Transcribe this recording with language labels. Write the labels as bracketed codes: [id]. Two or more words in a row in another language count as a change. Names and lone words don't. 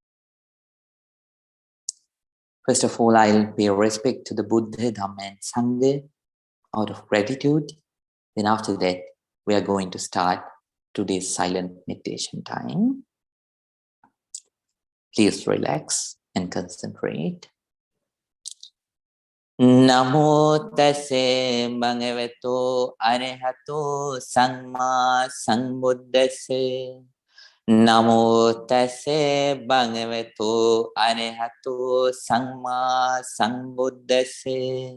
[en] First of all, I'll pay respect to the Buddha, Dhamma, and Sangha out of gratitude. Then after that, we are going to start today's silent meditation time. Please relax and concentrate. [pi] Namo tassa bhagavato arahato samma sambuddhassa. Namo tassa bhagavato arahato samma sambuddhassa.